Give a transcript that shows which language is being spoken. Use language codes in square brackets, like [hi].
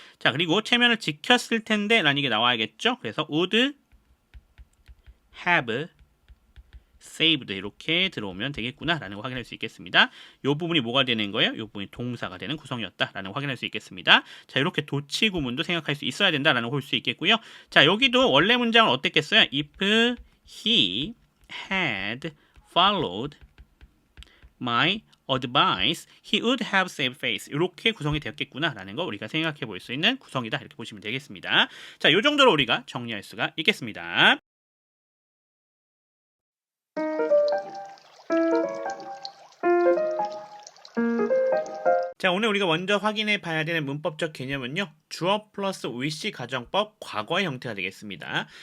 [ko] 자, 그리고 체면을 지켰을 텐데 라는 게 나와야겠죠. 그래서 would have saved 이렇게 들어오면 되겠구나 라는 거 확인할 수 있겠습니다. 이 부분이 뭐가 되는 거예요? 이 부분이 동사가 되는 구성이었다 라는 거 확인할 수 있겠습니다. 자, 이렇게 도치 구문도 생각할 수 있어야 된다라는 걸 볼 수 있겠고요. 자, 여기도 원래 문장은 어땠겠어요? [en] If he had followed my advice, he would have saved face. [ko] 이렇게 구성이 되었겠구나 라는 거 우리가 생각해 볼 수 있는 구성이다 이렇게 보시면 되겠습니다. 자, 이 정도로 우리가 정리할 수가 있겠습니다. 자, 오늘 우리가 먼저 확인해 봐야 되는 문법적 개념은요. 주어 플러스 위시 가정법 과거의 형태가 되겠습니다.